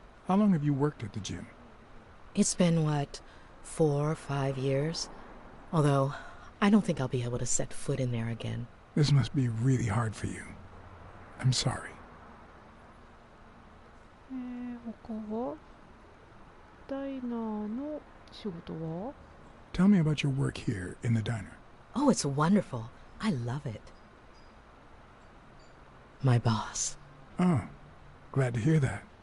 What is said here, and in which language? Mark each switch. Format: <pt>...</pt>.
<en>How long have you worked at the gym? It's been, what, 4 or 5 years? Although, I don't think I'll be able to set foot in there again. This must be really hard for you. I'm sorry.</en> <ja>他はダイナーの仕事は？</ja> <en>Tell me about your work here in the diner. Oh, it's wonderful. I love it. My boss. Oh, glad to hear that.</en>